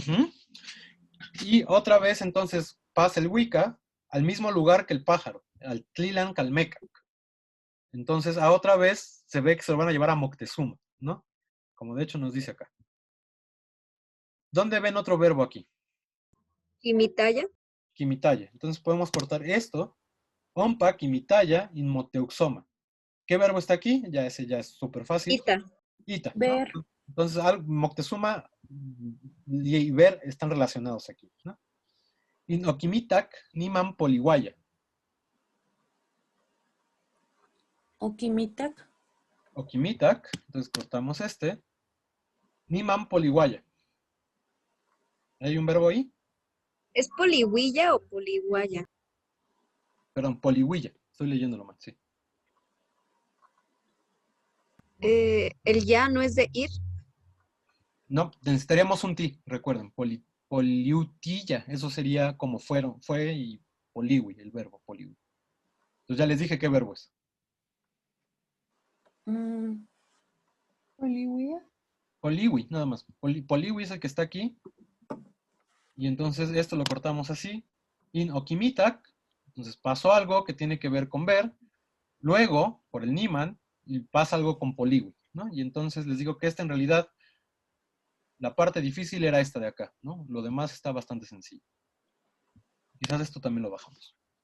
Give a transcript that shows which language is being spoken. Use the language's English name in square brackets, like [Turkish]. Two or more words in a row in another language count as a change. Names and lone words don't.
[Spanish] Y otra vez entonces pasa el wicca al mismo lugar que el pájaro, al Tlilan Calmecac. Entonces a otra vez se ve que se lo van a llevar a Moctezuma, ¿no? Como de hecho nos dice acá. ¿Dónde ven otro verbo aquí? Kimitaya. Kimitaya. Entonces podemos cortar esto. [Classical Nahuatl] Ompa, kimitaya, inmoteuxoma. [Spanish] ¿Qué verbo está aquí? Ya ese ya es súper fácil. Ita. Ita, ¿no? Ver. Entonces, Moctezuma y ver están relacionados aquí, ¿no? [Classical Nahuatl] Okimitak, niman poliwaya. [Spanish] Okimitak. Okimitak, entonces cortamos este. [Classical Nahuatl] Niman poliwaya. [Spanish] ¿Hay un verbo ahí? ¿Es polihuilla o polihuaya? Perdón, polihuilla. Estoy leyéndolo mal, sí. El ya no es de ir. No, necesitaríamos un ti, recuerden. Poliutilla, eso sería como fue y poliwi, el verbo poliwi. Entonces ya les dije qué verbo es. Olivia. Poliwi, nada más. Poliwi es el que está aquí. Y entonces esto lo cortamos así. [Classical Nahuatl] In okimitak, [Spanish] entonces pasó algo que tiene que ver con ver. Luego, por el niman, y pasa algo con poliwi, ¿no? Y entonces les digo que esta en realidad, la parte difícil era esta de acá, ¿no? Lo demás está bastante sencillo. Quizás esto también lo bajamos.